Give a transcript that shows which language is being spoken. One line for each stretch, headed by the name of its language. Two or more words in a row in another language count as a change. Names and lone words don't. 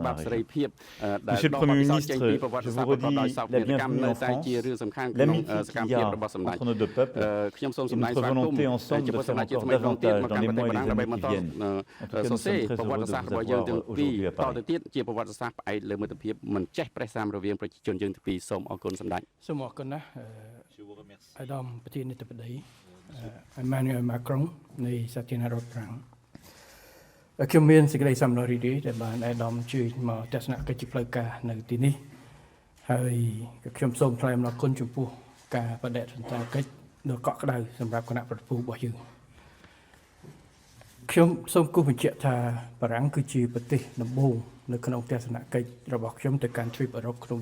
French: Monsieur le Premier ministre, je vous redis la bienvenue en France, l'amitié qu'il y a entre nos deux peuples et notre volonté ensemble de faire encore davantage dans les mois et les années qui viennent. En tout cas, nous sommes très heureux de vous avoir aujourd'hui à Paris.
Khmer: Emmanuel Macron នៃសាធារណរដ្ឋប្រាំងខ្ញុំមានសេចក្តីសំណូមរីករាយដែលបានអាដាមជួយមកទស្សនកិច្ចផ្លូវការនៅទីនេះហើយខ្ញុំសូមថ្លែងអំណរគុណចំពោះការបដិសណ្ឋាកិច្ចដ៏កក់ក្ដៅសម្រាប់គណៈប្រតិភូរបស់យើង ខ្ញុំសូមគូសបញ្ជាក់ថាបារាំងគឺជាប្រទេសដំបូងនៅក្នុងទស្សនកិច្ចរបស់ខ្ញុំទៅកាន់ទ្វីបអឺរ៉ុបក្នុង